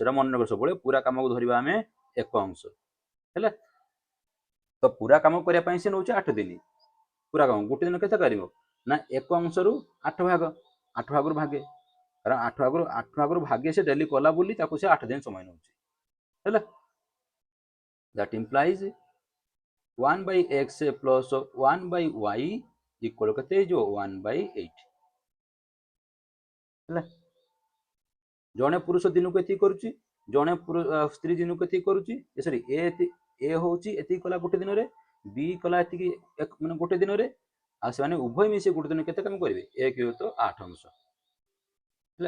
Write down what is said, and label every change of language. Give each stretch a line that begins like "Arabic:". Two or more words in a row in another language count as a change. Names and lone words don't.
Odia: ଏଟା ମନେ ରଖ, ସବୁବେଳେ ପୁରା କାମକୁ ଧରିବା ଆମେ ଏକ ଅଂଶ ହେଲା। ତ ପୁରା କାମ କରିବା ପାଇଁ ସେ ନେଉଛି 8 ଦିନ। ପୁରା କାମ ଗୋଟେ ଦିନ କେତେ କରିବ ନା, ଏକ ଅଂଶରୁ 8 ଭାଗ, 8 ଭାଗରୁ ଭାଗେ, କାରଣ 8 ଭାଗରୁ ଭାଗେ ସେ ଡେଲି କଲା ବୋଲି ତାକୁ ସେ 8 ଦିନ ସମୟ ନେଉଛି ହେଲା।
English: that implies 1/x plus 1/y equal
Odia: କେତେ ହେଇଯିବ
English: 1/8 ହେଲା।
Odia: ଜଣେ ପୁରୁଷ ଦିନକୁ ଏତିକି କରୁଛି, ଜଣେ ସ୍ତ୍ରୀ ଦିନକୁ ଏତିକି କରୁଛି। ସରି, ଏ ହଉଛି ଏତିକି କଲା ଗୋଟେ ଦିନରେ, ବି କଲା ଏତିକି ମାନେ ଗୋଟେ ଦିନରେ, ଆଉ ସେମାନେ ଉଭୟ ମିଶି ଗୋଟେ ଦିନ କେତେ କାମ କରିବେ, 1/8 ଅଂଶ ହେଲା।